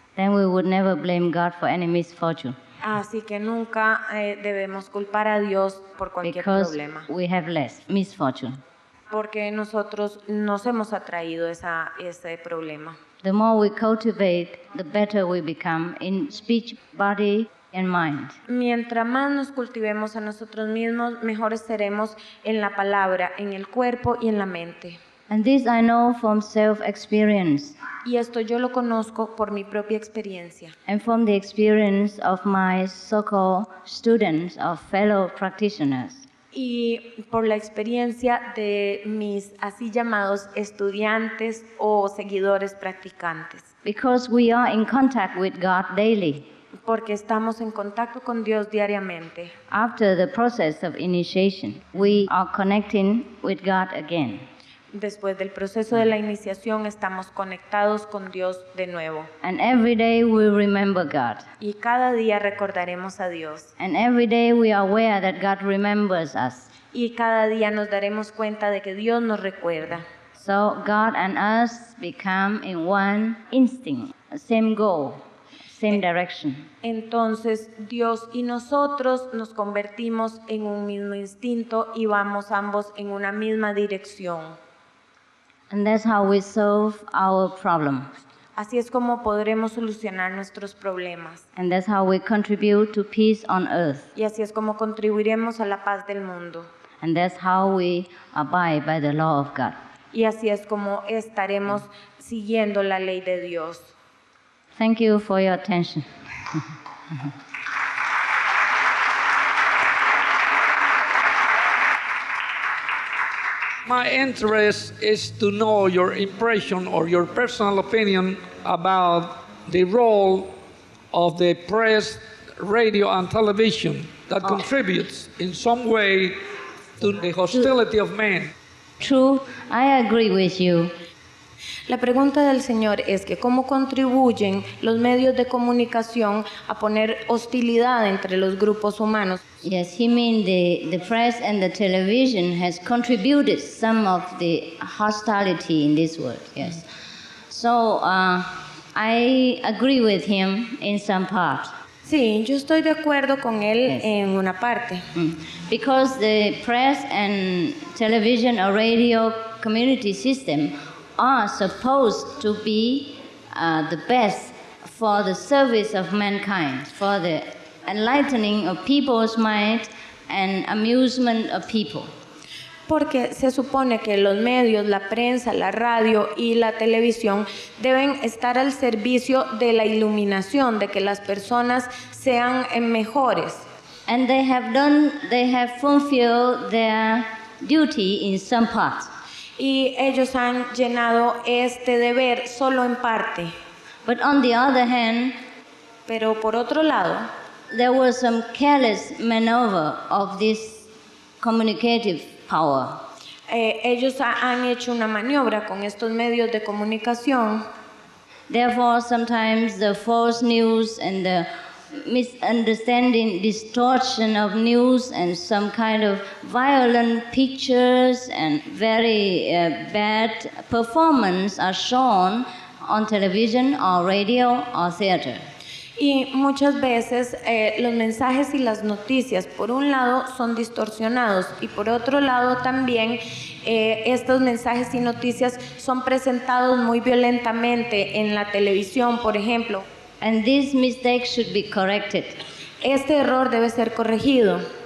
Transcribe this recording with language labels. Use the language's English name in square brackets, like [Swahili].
[English] Then we would never blame God for any misfortune, [Spanish] Así que nunca debemos culpar a Dios por cualquier [English] because [Spanish] problema, [English] we have less misfortune. [Spanish] porque nosotros nos hemos atraído ese problema. [English] The more we cultivate, the better we become in speech, body, and mind. [Spanish] Mientras más nos cultivemos a nosotros mismos, mejores seremos en la palabra, en el cuerpo y en la mente. [English] And this I know from self-experience [Spanish] Y esto yo lo conozco por mi propia experiencia [English] and from the experience of my so-called students or fellow practitioners. [Spanish] y por la experiencia de mis así llamados estudiantes o seguidores practicantes. [English] Because we are in contact with God daily. [Spanish] Porque estamos en contacto con Dios diariamente. [English] After the process of initiation, we are connecting with God again. [Spanish] Después del proceso de la iniciación estamos conectados con Dios de nuevo. [English] And every day we remember God. [Spanish] Y cada día recordaremos a Dios. [English] And every day we are aware that God remembers us. [Spanish] Y cada día nos daremos cuenta de que Dios nos recuerda. [English] So God and us become in one instinct, same goal, same direction. [Spanish] Entonces Dios y nosotros nos convertimos en un mismo instinto y vamos ambos en una misma dirección. [English] And that's how we solve our problems. [Spanish] Así es como podremos solucionar nuestros problemas. [English] And that's how we contribute to peace on earth. [Spanish] Y así es como contribuiremos a la paz del mundo. [English] And that's how we abide by the law of God. [Spanish] Y así es como estaremos siguiendo la ley de Dios. [English] Thank you for your attention. My interest is to know your impression or your personal opinion about the role of the press, radio, and television that contributes in some way to the hostility of men. True, I agree with you. [Spanish] La pregunta del Señor es que cómo contribuyen los medios de comunicación a poner hostilidad entre los grupos humanos. [English] Yes, he means the press and the television has contributed some of the hostility in this world, yes. So I agree with him in some part. [Spanish] Sí, yo estoy de acuerdo con él [English] Yes. [Spanish] en una parte. [English] Because the press and television or radio community system are supposed to be the best for the service of mankind, for the enlightening of people's mind and amusement of people. [Spanish] Porque se supone que los medios, la prensa, la radio y la televisión deben estar al servicio de la iluminación, de que las personas sean mejores. [English] And they have fulfilled their duty in some part. [Spanish] Y ellos han llenado este deber solo en parte. [English] But on the other hand, [Spanish] Pero por otro lado, [English] there was some careless maneuver of this communicative power. [Spanish] ellos han hecho una maniobra con estos medios de comunicación. [English] Therefore, sometimes the false news and the misunderstanding, distortion of news and some kind of violent pictures and very bad performance are shown on television or radio or theater. [Spanish] Y muchas veces los mensajes y las noticias, por un lado, son distorsionados y por otro lado también estos mensajes y noticias son presentados muy violentamente en la televisión, por ejemplo. [English] And this mistake should be corrected [Spanish] Este error debe ser corregido